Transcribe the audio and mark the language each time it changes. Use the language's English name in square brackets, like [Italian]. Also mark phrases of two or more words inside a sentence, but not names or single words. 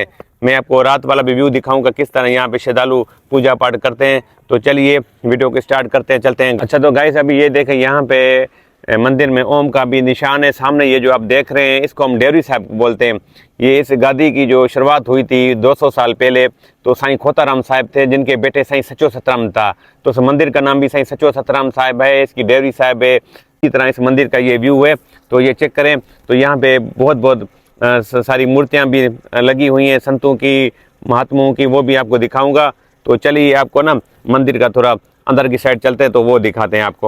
[Hindi] मैं आपको रात वाला भी व्यू दिखाऊंगा किस तरह यहाँ पे श्रद्धालु पूजा पाठ करते हैं। तो चलिए वीडियो को स्टार्ट करते हैं, चलते हैं। अच्छा तो गाइस अभी ये देखें, यहाँ पे मंदिर में ओम का भी निशान है। सामने ये जो आप देख रहे हैं, इसको हम डेवरी साहब बोलते हैं। ये इस गादी की जो शुरुआत हुई थी 200 साल पहले, तो साईं खोताराम साहब थे, जिनके बेटे साईं सच्चो सतराम था। तो इस मंदिर का नाम भी साईं सच्चो सतराम साहब है, इसकी डेवरी साहब है। इसी तरह इस मंदिर का ये व्यू है। तो ये चेक करें, तो यहाँ पे बहुत सारी मूर्तियाँ भी लगी हुई हैं, संतों की, महात्माओं की, वो भी आपको दिखाऊंगा। तो चलिए आपको ना मंदिर का थोड़ा अंदर की साइड चलते हैं, तो वो दिखाते हैं आपको।